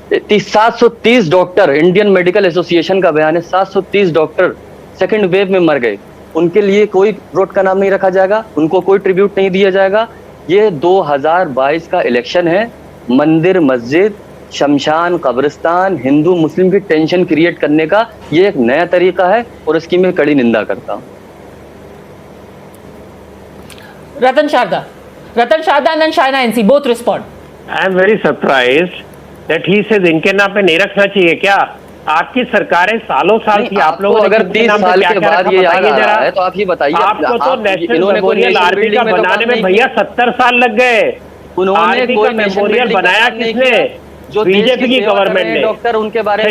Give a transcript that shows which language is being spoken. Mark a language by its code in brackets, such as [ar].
[hi] 730 doctor, Indian medical association का बयान है 730 डॉक्टर सेकेंड वेव में मर गए, उनके लिए कोई रोड का नाम नहीं रखा जाएगा, उनको कोई ट्रिब्यूट नहीं दिया जाएगा। ये 2022 का इलेक्शन है, मंदिर मस्जिद शमशान कब्रिस्तान हिंदू मुस्लिम की टेंशन क्रिएट करने का ये एक नया तरीका है और इसकी मैं कड़ी निंदा करता हूं। [en] Ratan Sharda and Shaina NC both respond. I am very surprised that he says [hi] इनके नाम पे नहीं रखना चाहिए। क्या आपकी सरकारें सालों साल की, आप लोगों अगर 30 साल के बाद ये याद आ रहा है तो आप ये बताइए, आपको तो नेशनल मेमोरियल आर्मी का बनाने में भैया 70 साल लग गए। उन्होंने कोई मेमोरियल बनाया किसने? जो बीजेपी की गवर्नमेंट ने। डॉक्टर उनके बारे में